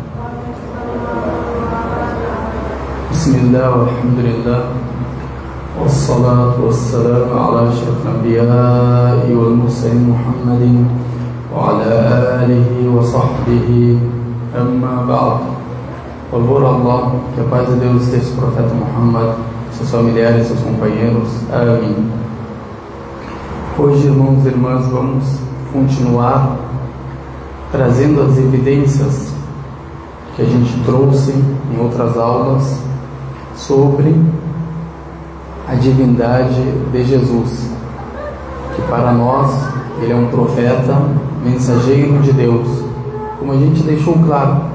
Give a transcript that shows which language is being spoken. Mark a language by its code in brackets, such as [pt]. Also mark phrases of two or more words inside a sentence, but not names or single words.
[ar] بسم الله والحمد لله والصلاة والسلام على أشرف الأنبياء والمرسلين محمد وعلى آله وصحبه. أما بعد. [pt] Louvor a Allah, que a paz de Deus esteja sobre o profeta Muhammad, seus familiares, seus companheiros. Amém. Hoje, irmãos e irmãs, vamos continuar trazendo as evidências que a gente trouxe em outras aulas sobre a divindade de Jesus, que para nós ele é um profeta, mensageiro de Deus, como a gente deixou claro.